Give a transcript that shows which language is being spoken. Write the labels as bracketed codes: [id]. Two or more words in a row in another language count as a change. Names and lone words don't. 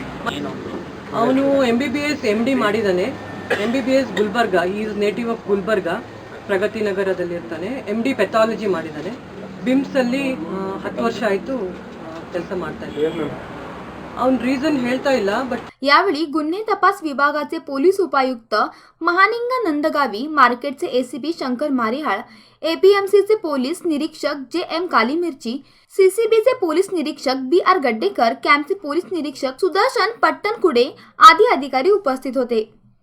[kn] ಅವನು MBBS MD ಮಾಡಿದ್ದಾನೆ. MBBS ಗುಲ್ಬರ್ಗಾ, [en] is native of Gulbarga, [kn] ಪ್ರಗತಿ ನಗರದಲ್ಲಿ ಇರ್ತಾನೆ. MD ಪೆಥಾಲಜಿ ಮಾಡಿದ್ದಾನೆ. ಬಿಮ್ಸಲ್ಲಿ 10 ವರ್ಷ ಆಯಿತು ಕೆಲಸ ಮಾಡ್ತಾ ಇದ್ದಾನೆ. ಅವನ ರೀಸನ್ ಹೇಳ್ತಾ ಇಲ್ಲ. ಬಟ್ [mr] यावेळी गुन्हे तपास विभागाचे पोलीस उपायुक्त महालिंग नंदगावी, मार्केटचे ACP शंकर मारिहाळ, APMCचे पोलीस निरीक्षक JM कालीमिर्ची, CCBचे पोलीस निरीक्षक BR गड्डेकर, कॅम्पचे पोलीस निरीक्षक सुदर्शन पट्टणकुडे आदी अधिकारी उपस्थित होते.